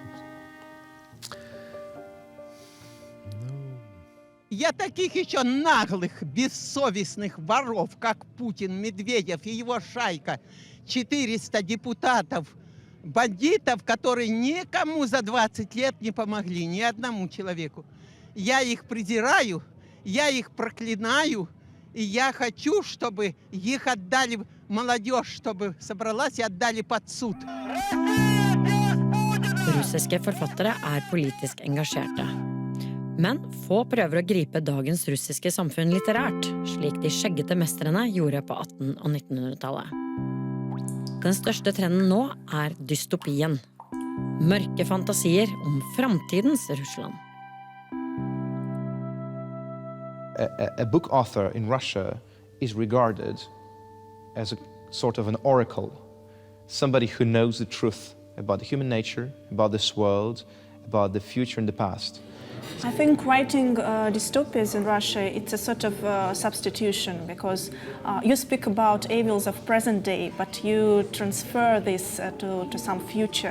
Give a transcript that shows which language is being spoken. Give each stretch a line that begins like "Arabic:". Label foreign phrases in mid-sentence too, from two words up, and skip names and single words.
Russian: Я таких еще наглых, бессовестных воров, как Путин, Медведев и его шайка, 400 депутатов, бандитов, которые никому за 20 лет не помогли, ни одному человеку. Я их презираю, я их проклинаю, и я хочу, чтобы их отдали, молодежь, чтобы собралась и отдали под суд.
Norwegian: Russiske forfattere politisk engasjerte. Men få prøver å gripe dagens russiske samfunn litterært, slik de skjeggete mestrene gjorde på 1800- og 1900-tallet. Den største trenden nå dystopien. Mørke fantasier om framtidens Russland.
English: A book author in Russia is regarded as a sort of an oracle, somebody who knows the truth about the human nature, about this world, about the future and the past. I think writing dystopias in Russia, it's a sort of substitution, because you speak about evils of present day, but you transfer this to some future.